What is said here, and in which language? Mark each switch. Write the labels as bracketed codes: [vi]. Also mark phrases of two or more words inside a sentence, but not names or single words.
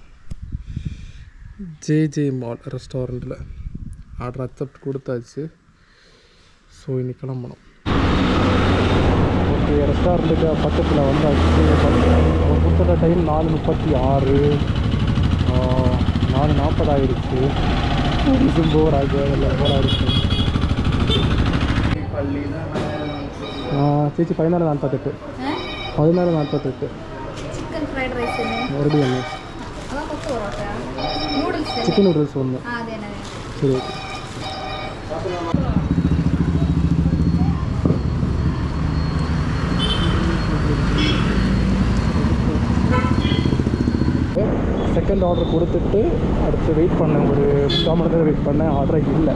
[ta] ஜே மால் ரெஸ்டாரண்ட்டில் [en] order accept [ta] கொடுத்தாச்சு. ஸோ இன்னைக்கு கிளம்பணும். ஓகே, ரெஸ்டாரண்ட்டுக்கு பக்கத்தில் வந்தாச்சு. அவன் கொடுத்துட்ட டைம் 4:36 4:40 ஆகிடுச்சு. போர் ஆகிடுச்சு. [ml] ചേച്ചി 14:48 14:48 [en] chicken fried rice [ml] മറുപടി [en] chicken noodles [ml] ഒന്ന്. [ta] ശരി [en] second order [ta] கொடுத்துட்டு அடுத்து வெயிட் பண்ணேன். ஒரு 3 மணி நேரம் வெயிட் பண்ணேன். ஆர்டர் இல்லை.